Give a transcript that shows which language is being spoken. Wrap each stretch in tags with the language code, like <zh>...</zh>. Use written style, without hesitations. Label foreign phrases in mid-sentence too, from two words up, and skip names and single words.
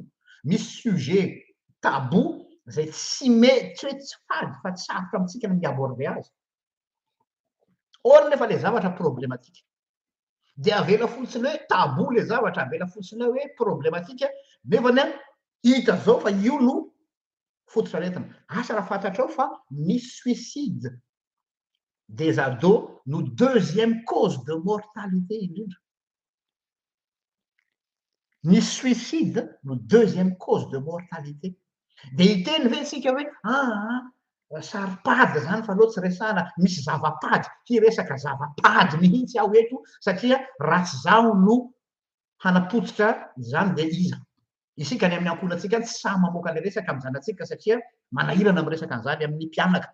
<mg>Misy sujet tabou zay tsy hoe tsy fady fa tsy sarotra amintsika ny mi-aborder azy. Or nefa le zavatra problématika. De avela fotsiny hoe tabou le zavatra, avela fotsiny hoe problématika, nefany hita zao fa io no fototra-aretina. Asa raha fantatrao fa ny</mg> <fr>suicide des ados</fr> <mg>no</mg> <fr>deuxième cause de mortalité</fr> <mg>indrindra. Ny suicide no</mg> <fr>deuxième cause de mortalité.</fr> <mg>De hiteny ve tsika hoe saripady zany fa loha tsy resahana, misy zavapady. Hiresaka zavapady mihitsy aho eto satria raha tsy zaho no hanapotsitra izany de iza. Isika ny amin'ny ankohonantsika tsy samy mamoaka le resaka amin'ny zanatsika satria manahirana miresaka an'izany amin'ny mpianaka.</mg>